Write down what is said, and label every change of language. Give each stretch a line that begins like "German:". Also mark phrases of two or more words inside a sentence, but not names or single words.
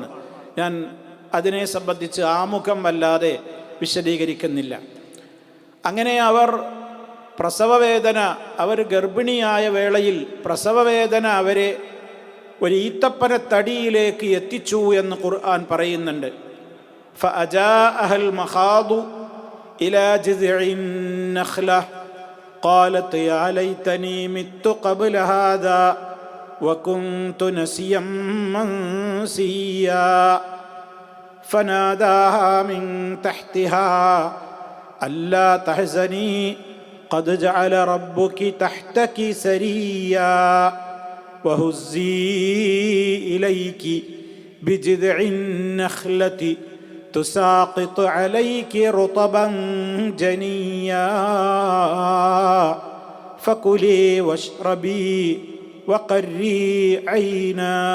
Malayalam: ഞാൻ അതിനെ സംബന്ധിച്ച് ആമുഖം വല്ലാതെ വിശദീകരിക്കുന്നില്ല. അങ്ങനെ അവർ പ്രസവവേദന, അവർ ഗർഭിണിയായ വേളയിൽ പ്രസവവേദന അവരെ ഒരു ഈത്തപ്പനത്തടിയിലേക്ക് എത്തിച്ചു എന്ന് ഖുർആൻ പറയുന്നുണ്ട്.
Arabic: فأجاءها المخاض إلى جذع النخلة قالت يا ليتني مت قبل هذا وكنت نسيا منسيا فناداها من تحتها ألا تحزني قد جعل ربك تحتك سريا وهزي إليك بجذع النخلة تساقط عليك رطبا جنيا فكلي واشربي وقري عينا.